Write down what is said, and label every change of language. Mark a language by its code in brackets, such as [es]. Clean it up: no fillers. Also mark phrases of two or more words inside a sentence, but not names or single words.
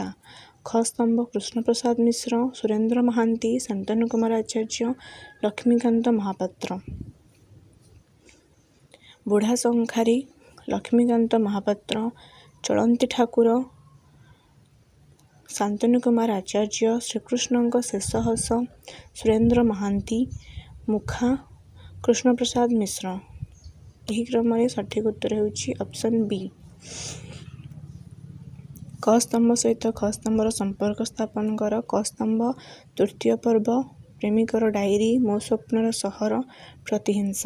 [or] ଖ ସ୍ତମ୍ଭ କୃଷ୍ଣପ୍ରସାଦ ମିଶ୍ର, ସୁରେନ୍ଦ୍ର ମହାନ୍ତି, ଶାନ୍ତନୁ କୁମାର ଆଚାର୍ଯ୍ୟ, ଲକ୍ଷ୍ମୀକାନ୍ତ ମହାପାତ୍ର। ବୁଢ଼ା ଶଙ୍ଖାରୀ, ଲକ୍ଷ୍ମୀକାନ୍ତ ମହାପାତ୍ର, ଚଳନ୍ତି ଠାକୁର, शान्तनु कुमार आचार्य, श्रीकृष्णଙ୍କ ଶେଷ ହସ, ସୁରେନ୍ଦ୍ର ମହାନ୍ତି, ମୁଖା, କୃଷ୍ଣପ୍ରସାଦ ମିଶ୍ର। ଏହି କ୍ରମରେ ସଠିକ ଉତ୍ତର ହେଉଛି ଅପସନ୍ ବି। କ ସ୍ତମ୍ଭ ସହିତ ଖ ସ୍ତମ୍ଭର ସମ୍ପର୍କ ସ୍ଥାପନ କର। କ ସ୍ତମ୍ଭ ତୃତୀୟ ପର୍ବ, ପ୍ରେମିକର ଡାଏରୀ, ମୋ ସ୍ୱପ୍ନର ସହର, ପ୍ରତିହିଂସା।